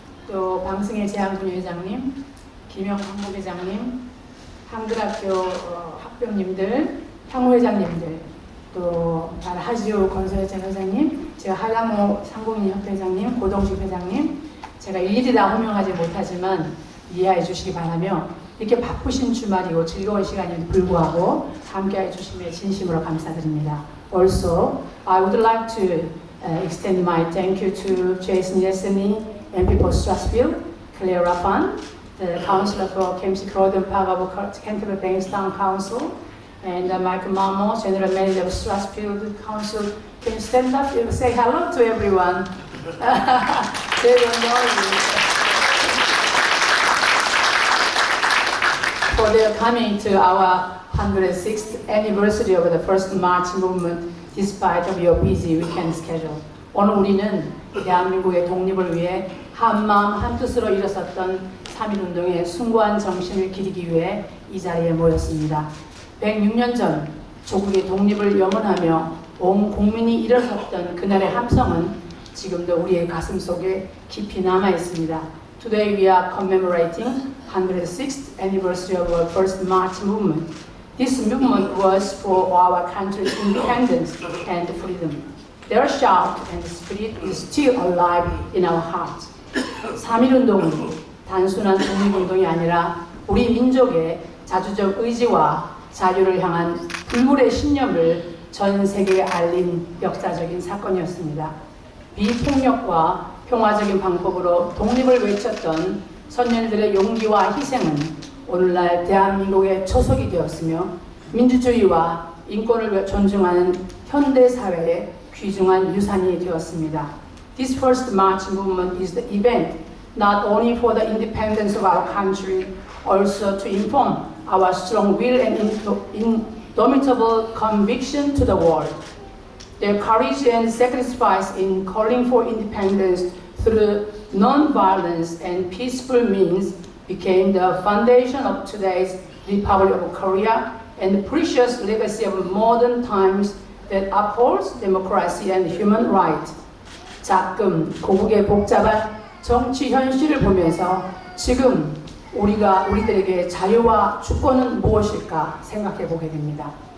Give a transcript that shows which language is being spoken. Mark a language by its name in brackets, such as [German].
[Korean] 또 방승혜 제한분회장님, 김영 한국회장님, 한글학교 학병님들, 향후회장님들, 또 하지우 건설회장 회장님, 제가 하양호 상공인협회장님, 고동식 회장님, 제가 일일이 다 호명하지 못하지만 이해해 주시기 바라며 이렇게 바쁘신 주말이고 즐거운 시간임에도 불구하고 함께해 주심에 진심으로 감사드립니다. [English] Also, I would like to extend my thank you to Jason Yeseni, MP for Strathfield, Claire Raffan, the Councillor for Kempsey Croydon Park of Canterbury Bankstown Council, and Michael Mamo, General Manager of Strathfield Council. Can you stand up and say hello to everyone? They don't know you. For their coming to our 106th anniversary of the First March movement, despite of your busy weekend schedule. [Korean] 오늘 우리는 대한민국의 독립을 위해 한마음 한뜻으로 일어섰던 3.1운동의 숭고한 정신을 기리기 위해 이 자리에 모였습니다. 106년 전 조국의 독립을 염원하며 온 국민이 일어섰던 그날의 함성은 지금도 우리의 가슴 속에 깊이 남아 있습니다. [English] Today we are commemorating 106th anniversary of our First March movement. This movement was for our country's independence and freedom. Their shout and spirit is still alive in our hearts. [Korean] 3.1운동은 단순한 독립운동이 아니라 우리 민족의 자주적 의지와 자유를 향한 불굴의 신념을 전 세계에 알린 역사적인 사건이었습니다. 비폭력과 평화적인 방법으로 독립을 외쳤던 선열들의 용기와 희생은 오늘날 대한민국의 초석이 되었으며 민주주의와 인권을 존중하는 현대 사회의 귀중한 유산이 되었습니다. [English] This First March movement is the event not only for the independence of our country, also to inform our strong will and indomitable conviction to the world. Their courage and sacrifice in calling for independence through non-violence and peaceful means became the foundation of today's Republic of Korea and the precious legacy of modern times that upholds democracy and human rights. [Korean] 자금, 고국의 복잡한 정치 현실을 보면서 지금 우리들에게 자유와 주권은 무엇일까 생각해 보게 됩니다.